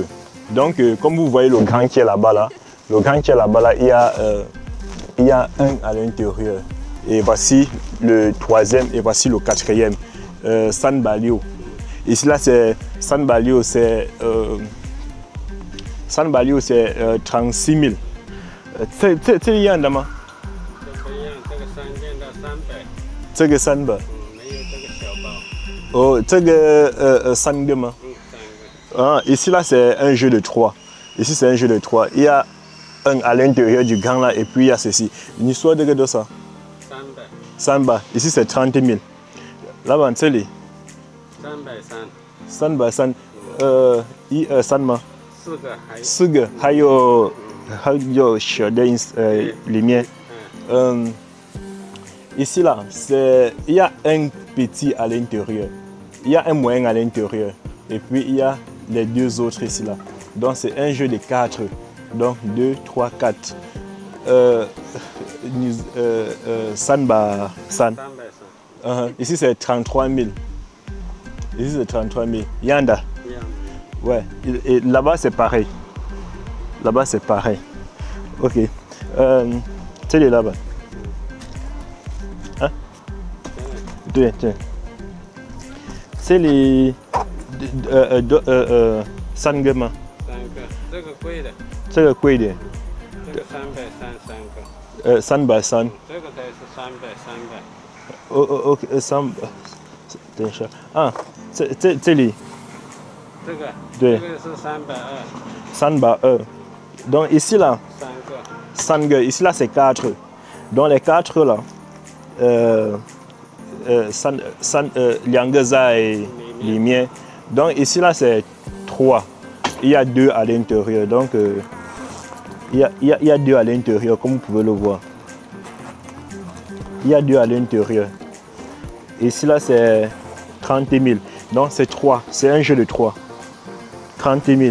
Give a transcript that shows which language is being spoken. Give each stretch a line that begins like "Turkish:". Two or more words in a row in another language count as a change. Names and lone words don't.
French: Donc comme vous voyez le grand qui est là-bas là, il y a un à l'intérieur. Et voici le 3e et voici le 4e. San Balio. Ici là c'est San Balio, c'est Sanbalio, c'est 36 000.
Chinese: 这一样的吗？这不一样，这个3件到300。这个300。没有这个小包。哦，这个3个吗？ 3个。
French: Ah, ici là c'est un jeu de 3. Ici c'est un jeu de 3. Il y a un à l'intérieur du grand là et puis il y a ceci. Une histoire de ça.
Chinese: 300。
French: 300. Ici c'est 30 000. Là-bas, c'est les
Chinese: 330。 300. 3 吗 4个，还有小的里面。
French: Ici là, il y a un petit à l'intérieur. Il y a un moyen à l'intérieur. Et puis il y a les deux autres ici là. Donc c'est un jeu de 4. Donc 2, 3, 4. Sanba San. Ici c'est 33 000. Ici c'est 33 000. Yanda. Ouais. Et là-bas c'est pareil. Là-bas c'est pareil. Ok. C'est là-bas. Hein? Tiens. C'est les Sangema.
Chinese: 这个贵的。这个贵点。这个333个。 330。这个才是300。 OK， 等一下啊，这里。这个。对。这个是
French: 320。Donc ici là. 3个。Ici là c'est 4. Donc les 4 là.
Chinese: 2 个在里面。
French: Donc ici là c'est 3. Il y a 2 à l'intérieur. Donc il y a 2 à l'intérieur comme vous pouvez le voir. Il y a 2 à l'intérieur. Ici là c'est 30 000. Donc c'est 3. C'est un jeu de 3. 30 000.